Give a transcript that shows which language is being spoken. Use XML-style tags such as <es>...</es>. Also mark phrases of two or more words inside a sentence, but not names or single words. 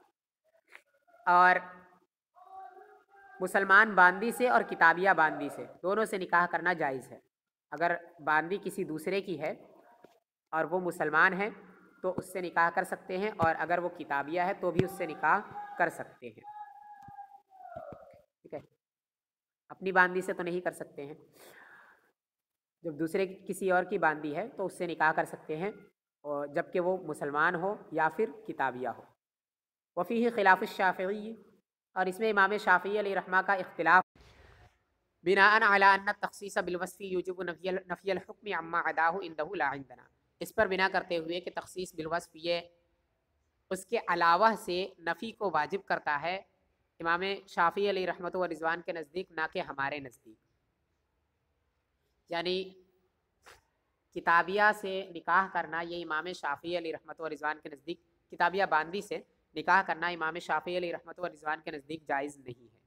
<ur>اور مسلمان باندی سے اور کتابیہ باندی سے دونوں سے نکاح کرنا جائز ہے. اگر باندی کسی دوسرے کی ہے اور وہ مسلمان ہے تو اس سے نکاح کر سکتے ہیں، اور اگر وہ کتابیہ ہے تو بھی اس سے نکاح کر سکتے ہیں. اپنی باندی سے تو نہیں کر سکتے ہیں، جب دوسرے کسی اور کی باندی ہے تو اس سے نکاح کر سکتے ہیں، اور جبکہ وہ مسلمان ہو یا پھر کتابیہ ہو.</ur> <ar>وفيه خلاف الشافعي,</ar> <ur>اور اس میں امام شافعی علیہ رحمہ کا اختلاف</ur> <ar>بناءً على أن تخصيص بالوصف يوجب نفي الحكم عما عداه عنده لا عندنا.</ar> <ur>اس پر بنا کرتے ہوئے کہ تخصیص بالوصف یہ اس کے علاوہ سے نفی کو واجب کرتا ہے، امام شافعی علیہ رحمت و رضوان کے نزدیک، نہ کہ ہمارے نزدیک. یعنی کتابیہ سے نکاح کرنا یہ امام شافعی علیہ رحمت و رضوان کے نزدیک، کتابیہ باندی سے نکاح کرنا امام شافعی علیہ رحمت و رضوان کے نزدیک جائز نہیں ہے.</ur>